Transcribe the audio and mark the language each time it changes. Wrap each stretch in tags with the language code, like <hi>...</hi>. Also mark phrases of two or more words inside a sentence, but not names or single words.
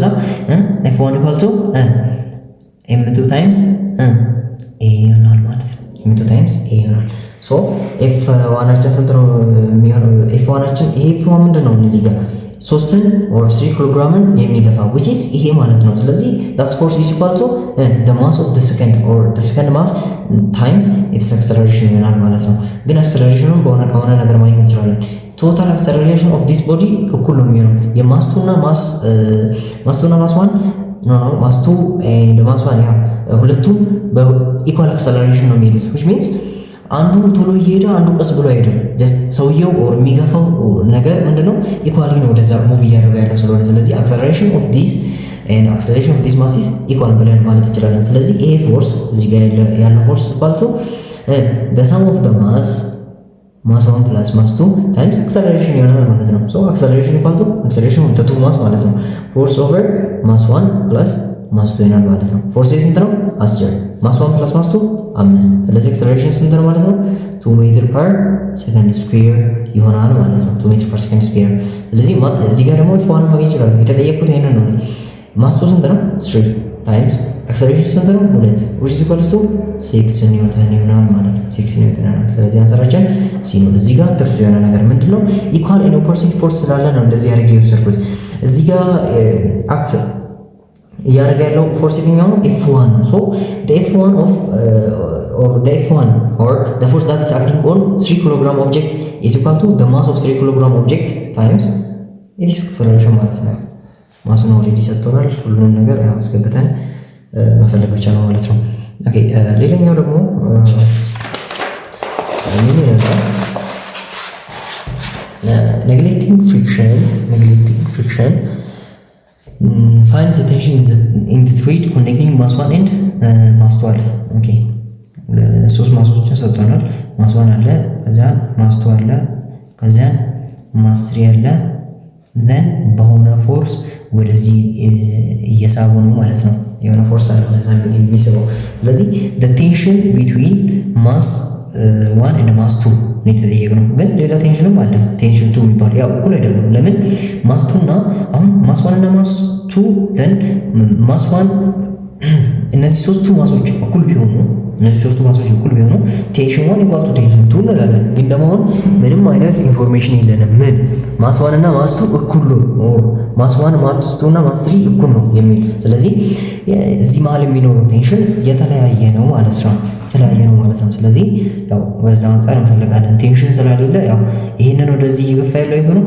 <am>f1 = m2 ታይምስ a ይሆናል ማለት ነው። m2 ታይምስ a ይሆናል። ሶ f1 አችን ስንት ነው የሚሆነው? f1 አችን ይሄ f1 ምንድነው? እዚህ ጋር 3 or 3 ኪሎግራምን የሚገፋ</am> <en>which is</en> <am>ይሄ ማለት ነው። ስለዚህ</am> <en>that force is equal to the mass of the second or the second mass times its acceleration</en> <am>ይሆናል ማለት ነው። ግን አክሰለሬሽኑን ከሆነ ነገር ማግኘት እንችላለን።</am> <en>total acceleration of this body</en> <am>እኩል ነው የሚሆነው የማስቱና ማስ 1 ማስ 2 and ማስ 1 ያ ሁለቱም በኢኳል አክሰለሬሽን ነው የሚሄዱት</am> <en>which means</en> <am>አንዱ ቶሎ እየሄደ አንዱ ቀስ ብሎ አይሄድም። ጀስት ሰውየው ኦር የሚገፋው ነገር ምንድነው ኢኳሊ ነው ወደዛ ሙቭ እያደረገ ያለው ስለሆነ ስለዚህ</am> <en>acceleration of this and acceleration of this mass is equal</en> <am>ብለን ማለት እንችላለን። ስለዚህ ይሄ ፎርስ እዚህ ጋር ያለው ፎርስ</am> <en>equal to the sum of the mass 1 plus mass 2 times acceleration</en> <am>ይሆናል ማለት ነው።</am> <en>so acceleration equal to acceleration of the two mass</en> <am>ማለት ነው</am> <en>force over mass 1 plus mass 2</en> <am>ይሆናል ማለት ነው። ፎርስ ስንት ነው? 10</am> <en>mass 1 plus mass 2</en> <am>5 ስለዚህ acceleration ስንት ነው ማለት ነው? 2</am> <en>meter per second square</en> <am>ይሆናል ማለት ነው። 2</am> <en>meter per second square።</en> <am>ስለዚህ እዚህ ጋር ደግሞ f1 ማግኘት ይችላል። የተጠየቁት ይሄንን ነው። ማስ 2 ስንት ነው? 3</am> <en>times acceleration</en> <am>ስንት ነው? 2</am> <en>which is equal to</en> <am>6 ኒውተን ይሆናል ማለት ነው። 6 ኒውተን ይሆናል። ስለዚህ አንሰራችን ሲ ነው። እዚህ ጋር ጥርሱ የሆነ ነገር ምንድነው</am> <en>equal and opposite force</en> <am>ስላለ ነው እንደዚህ አድርጌ የወሰድኩት። እዚህ ጋር አክት እያደረገ ያለው ፎርስ የትኛው ነው?</am> <en>F1 ነው። so the F1 of the F1 or the force that is acting on 3 kilogram object is equal to the mass of 3 kilogram object times its acceleration</en> <am>ማለት ነው። ማሱን ኦልሬዲ ሰጥቶናል። ሁሉንም ነገር አስገብተን መፈለግ ብቻ ነው ማለት ነው። ኦኬ ሌላኛው ደግሞ ምን ይላል?</am> <en>neglecting friction finds the tension in the thread connecting mass 1 and mass 2</en> <am>አለ። ኦኬ ሶስት ማሶችን ሰጥቶናል። ማስ 1 አለ፣ ከዛ ማስ 2 አለ፣ ከዛ ማስ 3 አለ። then በሆነ ፎርስ ወደዚህ እየሳቡ ነው ማለት ነው። የሆነ ፎርስ አለ ለዛ የሚስበው። ስለዚህ</am> <en>the tension between mass 1 and mass 2</en> <am>ነው የተጠየቅነው። ግን ሌላ ቴንሽንም አለ። ቴንሽን 2 የሚባል ያው እኩል አይደለም። ለምን ማስ 2 እና አሁን ማስ 1 እና ማስ 2 then ማስ 1 እነዚህ ሶስቱ ማሶች እኩል ቢሆኑ</am> <en>tension 1 equal to tension 2</en> <am>እንላለን። ግን ደግሞ ምንም አይነት ኢንፎርሜሽን የለንም። ምን ማስ 1 እና ማስ 2 እኩል ነው ኦር ማስ 1 ማስ 2 እና ማስ 3 እኩል ነው የሚል። ስለዚህ እዚህ መሀል የሚኖረው ቴንሽን የተለያየ ነው ማለት ነው። ስለዚህ ያው በዛ አንፃር እንፈልጋለን። ቴንሽን ስለሌለ ያው ይሄንን ወደዚህ ይገፋ ያለው የቱ ነው?</am>